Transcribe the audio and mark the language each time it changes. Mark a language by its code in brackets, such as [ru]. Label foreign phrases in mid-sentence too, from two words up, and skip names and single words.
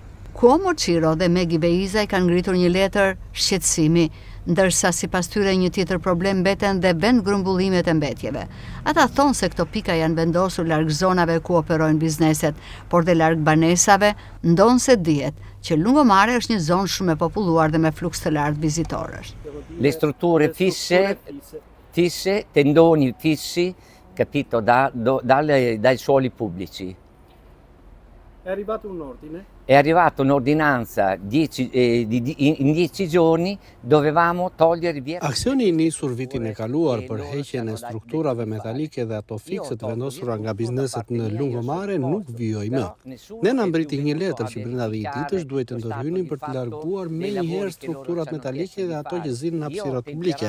[sq] Cuomo Ciro dhe Megi Beizaj kanë ngritur një letër shqetësimi, ndërsa sipas tyre një tjetër problem mbeten dhe vend grumbullimet e mbetjeve. Ata thonë se këto pika janë vendosur larg zonave ku operojnë bizneset, por dhe larg banesave, ndonë se dihet që Lungomare është një zonë shumë e populluar dhe me fluks të lartë vizitorësh. [it] Le strutture fisse, tendoni fissi, capito, dai suoli pubblici. È arrivato un ordine? È arrivata un'ordinanza in 10 giorni dovevamo togliere via. [sq] Aksioni I nisur vitin e kaluar për heqjen e strukturave metalike dhe ato fikse të vendosura nga bizneset në Lungomare nuk vijoi më. Ne na mbriti një letër që brenda 10 ditësh duhet të ndërhynin për të larguar menjëherë strukturat metalike dhe ato që zinë në hapësirat publike.